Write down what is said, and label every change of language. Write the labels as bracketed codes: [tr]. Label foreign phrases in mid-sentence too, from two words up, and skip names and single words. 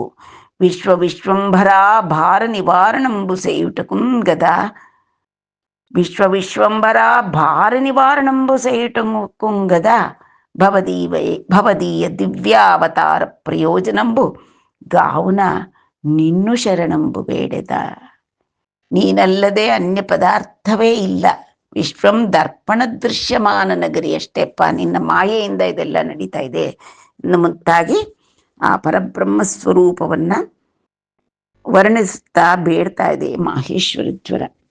[te] విశ్వవిశ్వంభరా భార నివారణంబు సేయుటకుం గదా విశ్వవిశ్వంభరా భార నివారణంబు సేయుటకుం గదా భవదీయ దివ్యావతార ప్రయోజనంబు గావున నిన్ను శరణంబు బేడెద. [kn] ನೀನಲ್ಲದೆ ಅನ್ಯ ಪದಾರ್ಥವೇ ಇಲ್ಲ. [sa] ವಿಶ್ವಂ ದರ್ಪಣ ದೃಶ್ಯಮಾನ ನಗರಿ [kn] ಅಷ್ಟೇಪ್ಪ, ನಿನ್ನ ಮಾಯೆಯಿಂದ ಇದೆಲ್ಲ ನಡೀತಾ ಇದೆ. ಇನ್ನು ಮುಂತಾಗಿ ಆ ಪರಬ್ರಹ್ಮ ಸ್ವರೂಪವನ್ನ ವರ್ಣಿಸ್ತಾ ಬೇಡ್ತಾ ಇದೆ ಮಾಹೇಶ್ವರ ಜ್ವರ.